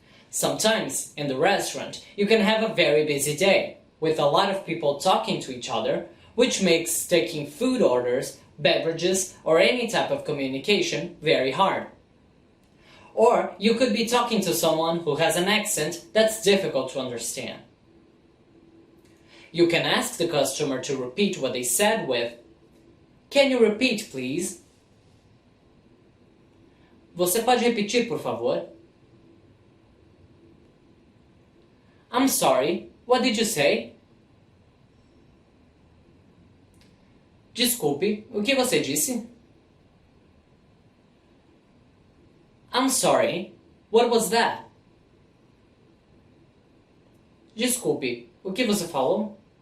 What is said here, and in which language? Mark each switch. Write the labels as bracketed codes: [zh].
[en] Sometimes, in the restaurant, you can have a very busy day, with a lot of people talking to each other, which makes taking food orders, beverages, or any type of communication very hard. Or you could be talking to someone who has an accent that's difficult to understand. You can ask the customer to repeat what they said with, "Can you repeat, please?" [pt] Você pode repetir, por favor? [en] "I'm sorry, what did you say?" [pt] Desculpe, o que você disse? [en] "I'm sorry, what was that?" [pt] Desculpe, o que você falou?